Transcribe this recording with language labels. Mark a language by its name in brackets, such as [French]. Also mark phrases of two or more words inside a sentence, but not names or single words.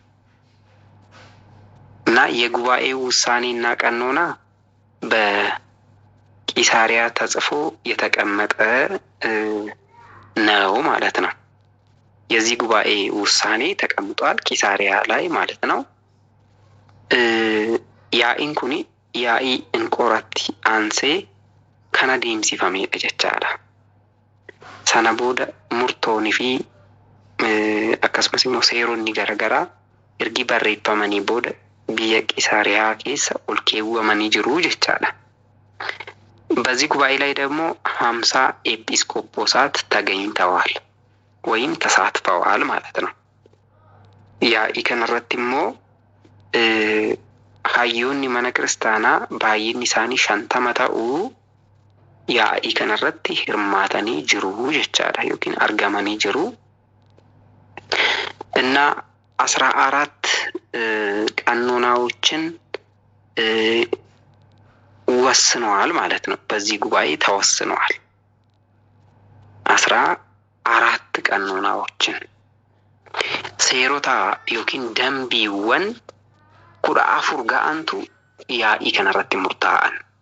[Amharic] እና የጉባኤው ውሳኔና ቀኖና በቂሳሪያ ተጽፎ የተቀመጠ ነው ማለት ነው። የዚህ ጉባኤ ውሳኔ ተቀምጧል ቂሳሪያ ላይ ማለት ነው። [Oromo] Yaa'iin kuni yaa'ii Enqooraatti ansee kana demsifame jechaala. Sana booda murtooni fi akkasumas immoo seeronni garaagaraa ergi barreeffamanii booda biyya ቂሳሪያ keessa ol keewwamanii jiru jechaadha። [Amharic] በዚህ ጉባኤ ላይ ደግሞ 50 ኤጲስቆጶሳት ተገኝተዋል ወይም ተሳትፈዋል ማለት ነው። [Oromo] yaa'ii kanarratti immoo hayyoonni mana kiristaanaa baay'inni isaanii 50 ta'uu yaa'ii kanarratti hirmaatanii jiru jechaadha yookiin argamanii jiru [Amharic] እና 14 ቀኖናዎችን ወስነዋል ማለት ነው። በዚህ ጉባኤ ተወስነዋል 14 ቀኖናዎችን [Oromo] seerota yookiin dambiiwwan kudha afur ga'antu yaa'ii kanarratti murtaa'an።